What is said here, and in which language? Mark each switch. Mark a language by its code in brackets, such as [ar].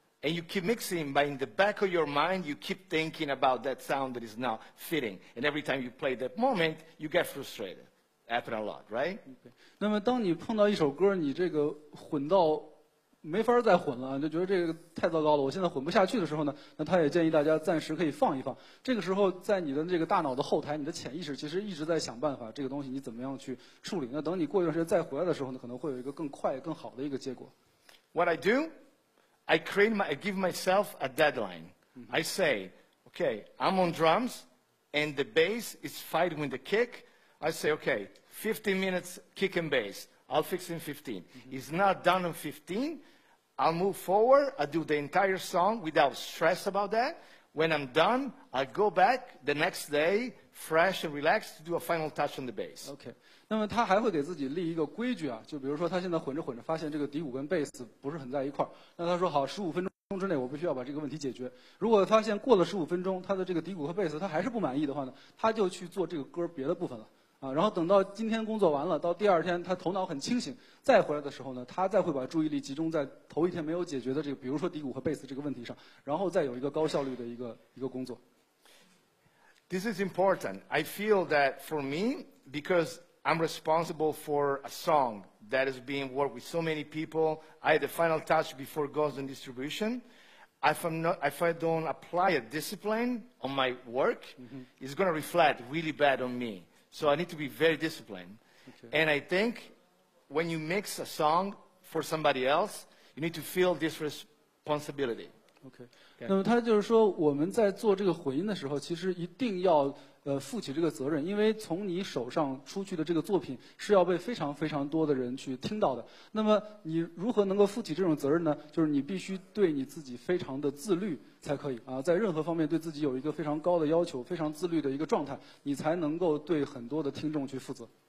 [en] And you keep mixing, but in the back of your mind, you keep thinking about that sound that is not fitting. And every time you play that moment, you get frustrated. Happen a lot, right? [zh] 那么当你碰到一首歌，你这个混到没法再混了，就觉得这个太糟糕了，我现在混不下去的时候呢，那他也建议大家暂时可以放一放。这个时候，在你的这个大脑的后台，你的潜意识其实一直在想办法，这个东西你怎么样去处理。那等你过一段时间再回来的时候呢，可能会有一个更快、更好的一个结果。 [en] What I do, I give myself a deadline. I say, okay, I'm on drums, and the bass is fighting with the kick. I say, okay, 15 minutes kick and bass. I'll fix it in 15. It's not done in 15. I'll move forward. I'll do the entire song without stress about that. When I'm done, I'll go back the next day, fresh and relaxed, to do a final touch on the bass. [zh] OK， 那么他还会给自己立一个规矩啊，就比如说他现在混着混着发现这个底鼓跟贝斯不是很在一块儿，那他说好，15分钟之内我必须要把这个问题解决。如果发现过了15分钟，他的这个底鼓和贝斯他还是不满意的话呢，他就去做这个歌别的部分了。啊，然后等到今天工作完了，到第二天他头脑很清醒，再回来的时候呢，他再会把注意力集中在头一天没有解决的这个，比如说底鼓和贝斯这个问题上，然后再有一个高效率的一个工作。 [en] This is important. I feel that for me, because I'm responsible for a song that is being worked with so many people, I had the final touch before it goes in distribution. If I don't apply a discipline on my work, it's going to reflect really bad on me. So I need to be very disciplined. Okay. And I think when you mix a song for somebody else, you need to feel this responsibility. [zh] OK， 那么他就是说，我们在做这个混音的时候，其实一定要负起这个责任，因为从你手上出去的这个作品是要被非常非常多的人去听到的。那么你如何能够负起这种责任呢？就是你必须对你自己非常的自律才可以啊，在任何方面对自己有一个非常高的要求，非常自律的一个状态，你才能够对很多的听众去负责。